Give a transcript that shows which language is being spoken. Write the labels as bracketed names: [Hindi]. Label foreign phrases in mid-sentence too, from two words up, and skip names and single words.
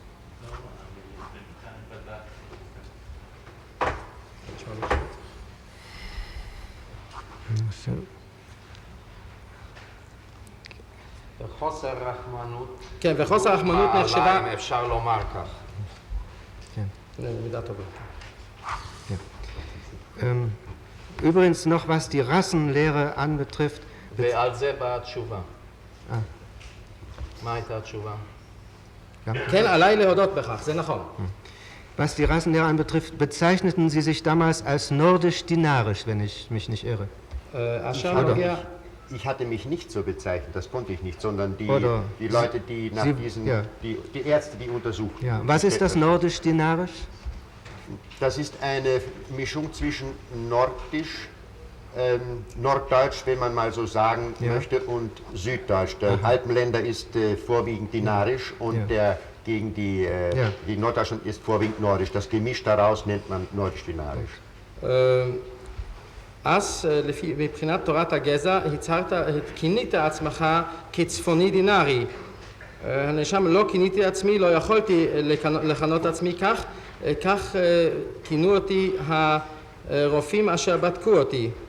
[Hebrew] וחוסר רחמנות. כן, וחוסר רחמנות נחשבה... אם אפשר לומר כך. כן. מידה טובה. כן. [German] Übrigens noch, was die Rassenlehre anbetrifft. [Hebrew] ועל זה באה התשובה. מה הייתה התשובה? כן, עליי להודות בכך, זה נכון. [German] Was die Rassenlehre anbetrifft, bezeichneten sie sich damals als nordisch-dinarisch, wenn ich mich nicht irre. Ich hatte mich nicht so bezeichnet, das konnte ich nicht, sondern die Leute, die nach diesen, die Ärzte, die untersuchen. Ja. Was ist das nordisch-dinarisch? Das ist eine Mischung zwischen nordisch, norddeutsch, wenn man mal so sagen möchte, und süddeutsch. Der Alpenländer ist vorwiegend dinarisch und der gegen die Norddeutschland ist vorwiegend nordisch. Das Gemisch daraus nennt man nordisch-dinarisch. [Hebrew] אז מבחינת תורת הגזע כינית עצמך כצפוני דינארי. הנאשם לא כיניתי עצמי, לא יכולתי לכנות עצמי כך, כך כינו אותי הרופאים אשר בדקו אותי.